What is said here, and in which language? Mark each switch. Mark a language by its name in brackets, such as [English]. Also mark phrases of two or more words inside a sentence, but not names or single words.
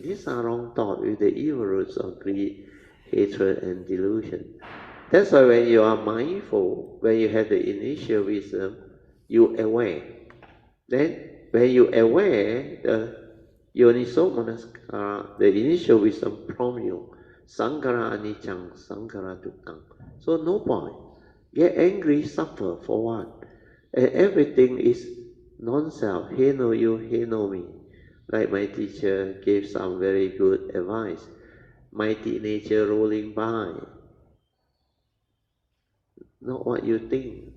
[English] These are wrong thoughts with the evil roots of greed, hatred, and delusion. That's why when you are mindful, when you have the initial wisdom, you aware. Then when you aware, [Pali] Yoniso manaskara, [English] the initial wisdom from you. [Pali] Sankara anichang, sankara dukkang. [English] So no point. Get angry, suffer for what? And everything is non-self. He know you, he know me. Like my teacher gave some very good advice. Mighty nature rolling by, not what you think.